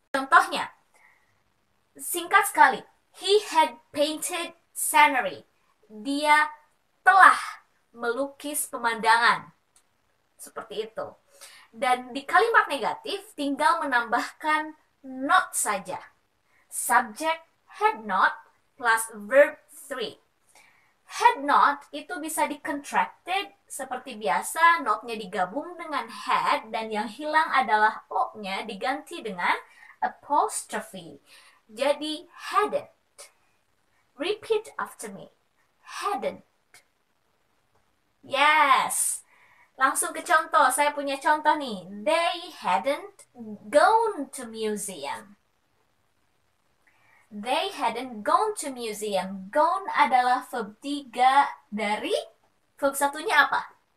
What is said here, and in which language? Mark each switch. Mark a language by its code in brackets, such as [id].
[id] Contohnya, singkat sekali, [en] he had painted scenery. [id] Dia telah melukis pemandangan. Seperti itu. Dan di kalimat negatif tinggal menambahkan not saja. [en] Subject had not plus verb 3. [id] Had not itu bisa di-contracted seperti biasa, not-nya digabung dengan had, dan yang hilang adalah o-nya diganti dengan apostrophe. Jadi [en] hadn't. Repeat after me. Hadn't. [id] Yes. Langsung ke contoh. Saya punya contoh nih. [en] They hadn't gone to museum. They hadn't gone to museum. [id] Gone adalah verb 3 dari verb satunya apa?